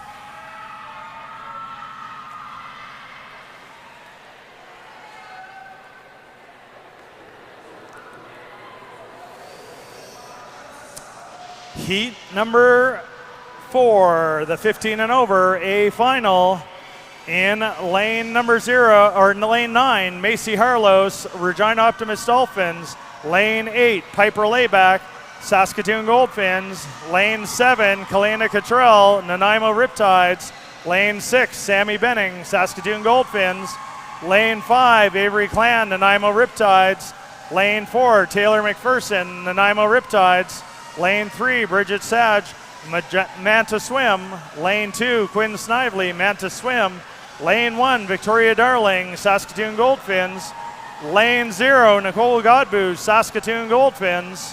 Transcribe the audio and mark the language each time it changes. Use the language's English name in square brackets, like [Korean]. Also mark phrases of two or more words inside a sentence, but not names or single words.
[English] Heat number 4, the 15 and over, a final. In lane number 0, or lane 9, Macy Harlos, Regina Optimist Dolphins. Lane 8, Piper Layback, Saskatoon Goldfins. Lane 7, Kalena Cottrell, Nanaimo Riptides. Lane 6, Sammy Benning, Saskatoon Goldfins. Lane 5, Avery Clan, Nanaimo Riptides. Lane 4, Taylor McPherson, Nanaimo Riptides. Lane 3, Bridget Sage, Manta Swim. Lane 2, Quinn Snively, Manta Swim. Lane 1, Victoria Darling, Saskatoon Goldfins. Lane 0, Nicole Godbout, Saskatoon Goldfins.